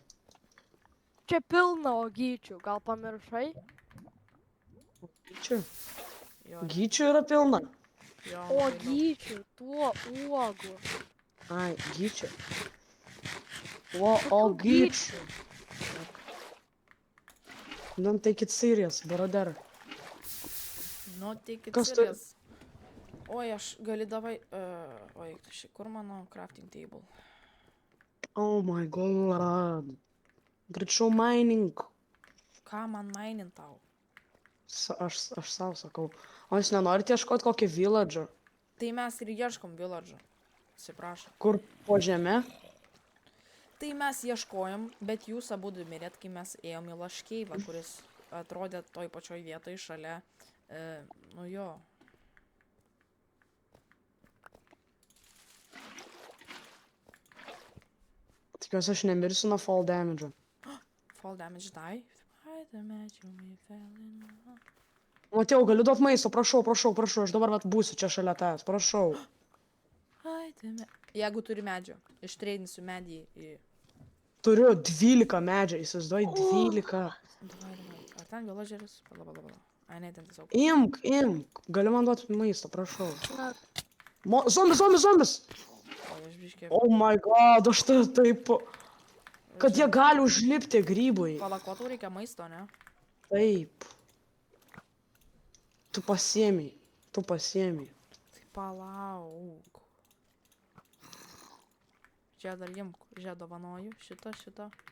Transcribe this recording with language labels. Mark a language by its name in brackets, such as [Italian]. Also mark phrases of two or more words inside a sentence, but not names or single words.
[Lithuanian] Čia pilna ogyčių, gal pamiršai? Gyčių? Jo, Gyčių yra pilna. jo, Ogyčių, tuo uogų. Ai, gyčių. O gyčių. [English] Don't take it serious, brother. [Lithuanian] Nu, tik Kas tu- serious. Oi, aš gali davai... Oi, kur mano [English] crafting table? Oh my god. [Lithuanian] Greičiau mining. Ką man mainin tau? Aš savo sakau. O jūs nenorite ieškoti kokį villager? Tai mes ir ieškom village'o. Atsiprašau. Kur po žeme? Tai mes ieškojom, bet jūs abudu mirėt, kai mes ėjom į Laškeivą, kuris atrodė toj pačioj vietoj šalia, nu jo. Tikiuosi aš nemirsiu nuo [English] fall damage. Fall damage die. I imagine we fell in love. [Lithuanian] Matėjau, galiu duot maisto, prašau, aš dabar vat būsiu čia šalia tavęs, prašau. Jeigu turi medžio, ištreidinsiu medį į... Turiu 12 medžią, įsivaizduoji, 12. Davai. Ar ten villageris? Pala. Ai, ne, ten tiesiog... Imk, gali man duoti maisto, prašau. Zombis! O, aš biškė... [English] Oh my god, [Lithuanian] aš tai taip... Kad jie gali užlipti grybai. Pala, ko tau reikia maisto, ne? Taip. Tu pasiėmei. Tai palauk. Čia dar imk, čia dovanoju, šitą.